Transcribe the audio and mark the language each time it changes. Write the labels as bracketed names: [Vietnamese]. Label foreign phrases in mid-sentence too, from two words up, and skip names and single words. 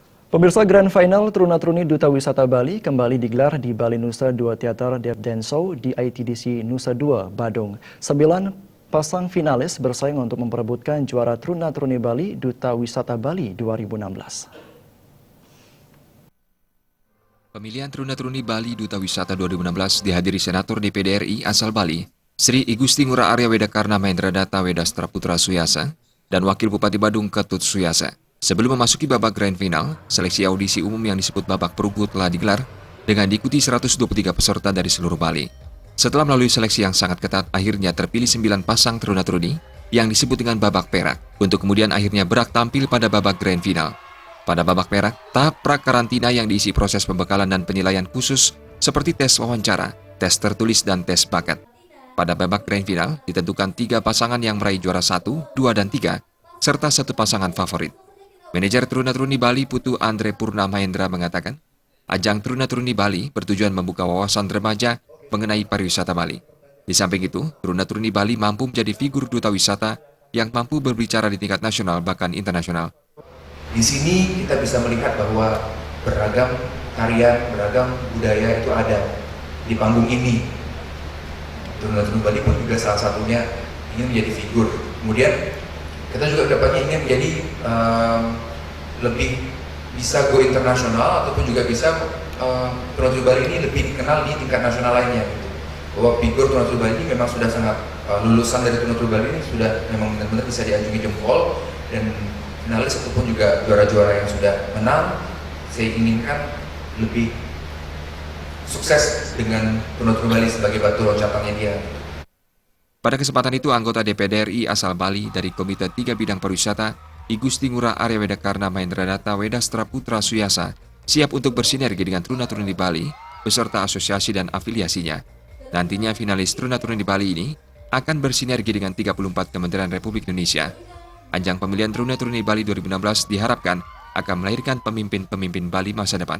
[Indonesian] Pemirsa, [English] Grand Final [Indonesian] Truna-Truni Duta Wisata Bali kembali digelar di Bali Nusa Dua Theater Dev Dance Show di ITDC Nusa Dua, Badung. 9 pasang finalis bersaing untuk memperebutkan juara Truna-Truni Bali Duta Wisata Bali 2016. Pemilihan Truna-Truni Bali Duta Wisata 2016 dihadiri Senator DPD RI asal Bali, Sri Igusti Ngurah Arya Wedakarna Mahendra Data Wedastra Putra Suyasa, dan Wakil Bupati Badung Ketut Suyasa. Sebelum memasuki babak [English] grand final, [Indonesian] seleksi audisi umum yang disebut babak perunggu telah digelar dengan diikuti 123 peserta dari seluruh Bali. Setelah melalui seleksi yang sangat ketat, akhirnya terpilih 9 pasang Truna-Truni yang disebut dengan babak perak, untuk kemudian akhirnya berak tampil pada babak [English] grand final. [Indonesian] Pada babak perak, tahap pra-karantina yang diisi proses pembekalan dan penilaian khusus seperti tes wawancara, tes tertulis, dan tes bakat. Pada babak [English] grand final, [Indonesian] ditentukan 3 pasangan yang meraih juara 1, 2, dan 3, serta 1 pasangan favorit. Manajer Truna-Truni Bali Putu Andre Purna Mahendra mengatakan, ajang Truna-Truni Bali bertujuan membuka wawasan remaja mengenai pariwisata Bali. Di samping itu, Truna-Truni Bali mampu menjadi figur duta wisata yang mampu berbicara di tingkat nasional bahkan internasional. Di sini kita bisa melihat bahwa beragam karya, beragam budaya itu ada di panggung ini. Truna-Truni Bali pun juga salah satunya ingin menjadi figur. Kemudian kita juga dapatnya ingin menjadi lebih bisa [English] go internasional [Indonesian] ataupun juga bisa Truna-Truni Bali ini lebih dikenal di tingkat nasional lainnya. Gitu. Bahwa figur Truna-Truni Bali ini memang sudah sangat lulusan dari Truna-Truni Bali ini sudah memang benar-benar bisa diacungi jempol, dan finalis ataupun juga juara-juara yang sudah menang, saya inginkan lebih sukses dengan Truna-Truni Bali sebagai batu loncatannya dia. Pada kesempatan itu, anggota DPD RI asal Bali dari Komite 3 Bidang Pariwisata, Igusti Ngurah Arya Wedakarna Mahendra Data Wedastra Putra Suyasa, siap untuk bersinergi dengan Truna-Truni Bali beserta asosiasi dan afiliasinya. Nantinya finalis Truna-Truni Bali ini akan bersinergi dengan 34 Kementerian Republik Indonesia. Ajang pemilihan Truna-Truni Bali 2016 diharapkan akan melahirkan pemimpin-pemimpin Bali masa depan.